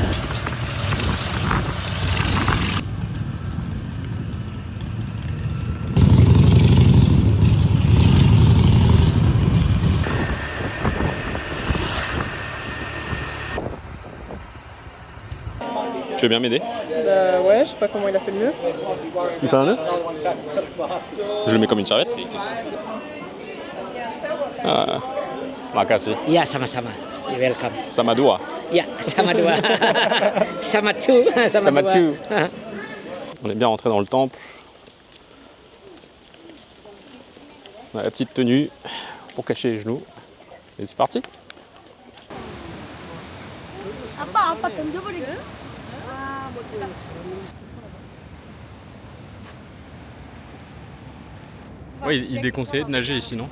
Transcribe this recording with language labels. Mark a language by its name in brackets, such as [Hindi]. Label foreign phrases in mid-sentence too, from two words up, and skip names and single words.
[French] Tu veux bien m'aider ? Ouais, je sais pas comment il a fait le nœud. Il fait un nœud ? Je le mets comme une serviette. [Indonesian] Makasih. Ya, sama-sama. [English] You're welcome. [Indonesian] Sama dua. Ya, sama dua. Sama two. Sama dua. [English] two. [French] On est bien rentré dans le temple. On a la petite tenue pour cacher les genoux. Et c'est parti. [Korean] 아빠 던져버리게. [French] Ouais, il déconseillait de nager ici, non?